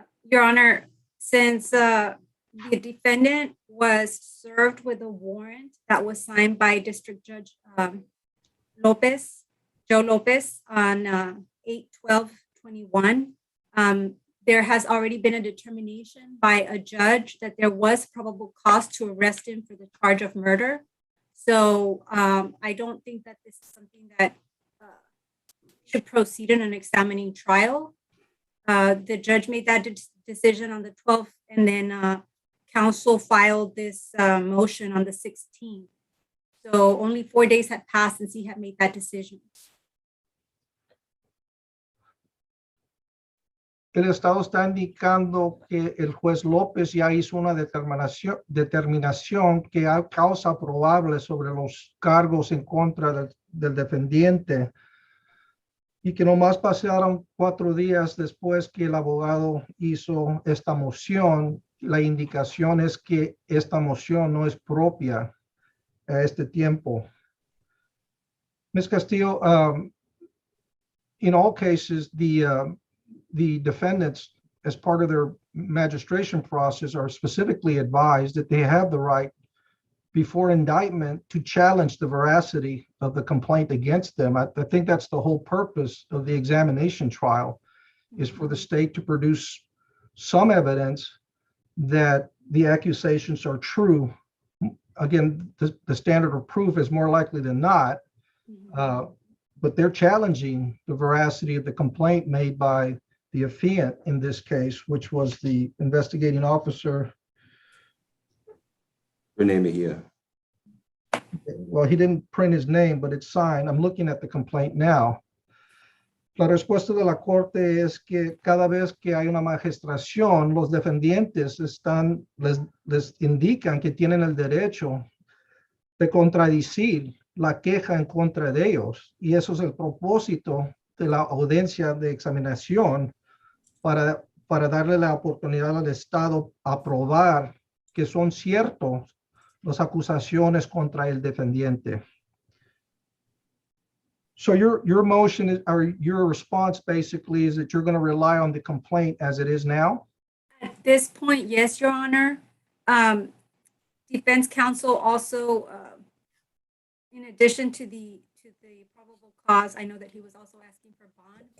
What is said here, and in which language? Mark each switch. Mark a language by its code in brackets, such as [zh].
[en] Your Honor, since the defendant was served with a warrant that was signed by District Judge Joe Lopez on 8/12/21, there has already been a determination by a judge that there was probable cause to arrest him for the charge of murder. So I don't think that this is something that should proceed in an examining trial. The judge made that decision on the 12th, and then counsel filed this motion on the 16th. So only 4 days had passed since he had made that decision. [es] El Estado está indicando que el juez López ya hizo una determinación que hay causa probable sobre los cargos en contra del defendiente y que nomás pasaron 4 días después que el abogado hizo esta moción. La indicación es que esta moción no es propia a este tiempo. [en] Ms. Castillo, in all cases, the defendants, as part of their magistration process, are specifically advised that they have the right before indictment to challenge the veracity of the complaint against them. I think that's the whole purpose of the examination trial, is for the state to produce some evidence that the accusations are true. Again, the standard of proof is more likely than not, but they're challenging the veracity of the complaint made by the affiant in this case, which was the investigating officer. Renee Mejia. Well, he didn't print his name, but it's signed. I'm looking at the complaint now. [es] La respuesta de la corte es que cada vez que hay una magistración, los defendientes les indican que tienen el derecho de contradecir la queja en contra de ellos. Y eso es el propósito de la audiencia de examinación, para darle la oportunidad al Estado a probar que son ciertos las acusaciones contra el defendiente. [en] So your motion is, or your response basically, is that you're going to rely on the complaint as it is now? At this point, yes, Your Honor. Defense counsel also, in addition to the probable cause, I know that he was also asking for bond.